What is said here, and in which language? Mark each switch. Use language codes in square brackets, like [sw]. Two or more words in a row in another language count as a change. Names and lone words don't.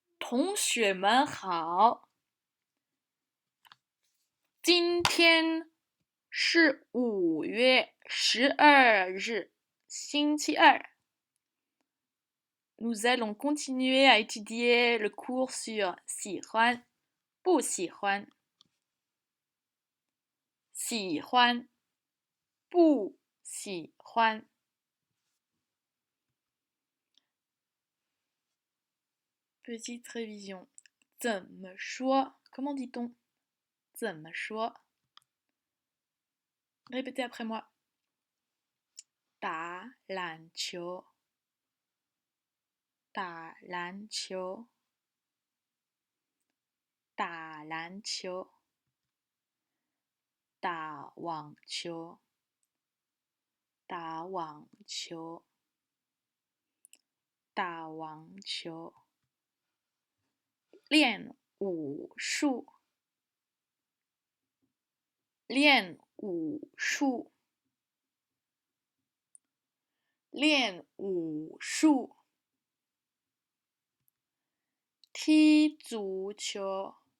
[zh] 同学们好，今天是 5月12日，星期二。 [fr] Nous allons continuer à étudier le cours sur [zh] 喜欢、不喜欢、喜欢、不喜欢。 [fr] Petite révision. [zh] 怎么说 [fr] Comment dit-on [zh] 怎么说 [fr] Répétez après moi. [zh] 打篮球，打篮球，打篮球，打网球，打网球，打网球，练武术，练武术，练武术，踢足球，